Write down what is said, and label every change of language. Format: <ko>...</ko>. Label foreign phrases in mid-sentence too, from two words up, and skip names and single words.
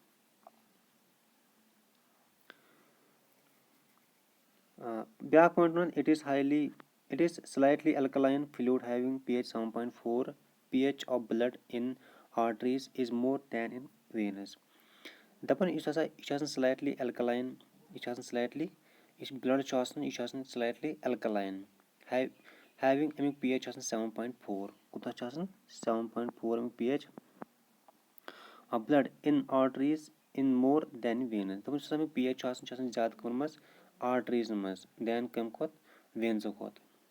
<en>بیاکھ point one it is slightly alkaline fluid having pH 7.4 pH of blood in arteries is more than in veins</en> <ks>دَپان یُس ہسا یہِ چھُ آسان</ks> <en>slightly alkaline</en> <ks>یہِ چھُ آسان سلایٹلی یُس بٕلڈ چھُ آسان یہِ چھُ آسان</ks> <en>slightly alkaline having</en> <ks>اَمیُک pH چھُ آسان 7.4 کوٗتاہ چھُ آسان 7.4 اَمیُک</ks> <en>pH of blood in arteries in more than veins</en> <ks>دَپان یُس ہسا اَمیُک pH چھُ آسان یہِ چھُ آسان زیادٕ کَمن منٛز آرٹریٖزن منٛز دین کَمہِ کھۄتہٕ وینزو کھۄتہٕ</ks>